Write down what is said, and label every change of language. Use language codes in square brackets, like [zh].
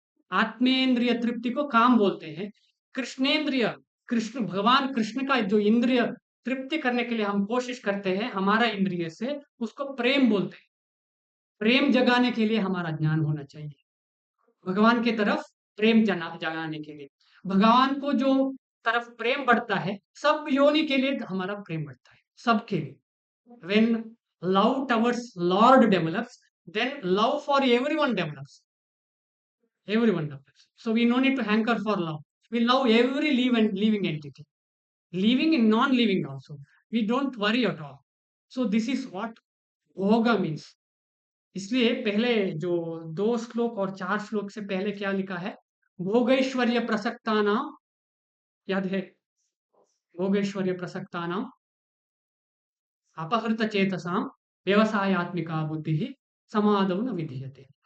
[hi] आत्मेंद्रिय तृप्ति को काम बोलते हैं। कृष्णेंद्रिय, कृष्ण भगवान कृष्ण का जो इंद्रिय तृप्ति करने के लिए हम कोशिश करते हैं हमारा इंद्रिय से, उसको प्रेम बोलते हैं। प्रेम जगाने के लिए हमारा ज्ञान होना चाहिए, भगवान की तरफ प्रेम जगाने के लिए। भगवान को जो तरफ प्रेम बढ़ता है, सब योनि के लिए हमारा प्रेम बढ़ता है, सबके लिए। [en] when love towards Lord develops, then love for everyone develops. Everyone develops. So we no need to hanker for love. We love every living entity, living and non-living also. We don't worry at all. So this is what bhoga means. [hi] इसलिए पहले जो 2 श्लोक और 4 श्लोक से पहले क्या लिखा है? [sa] भोगैश्वर्य प्रसक्ता नाम, [hi] याद है? [sa] भोगैश्वर्य प्रसक्ता नाम अपहृत चेतसाम व्यवसायत्मिका बुद्धि समादव न विधीयते।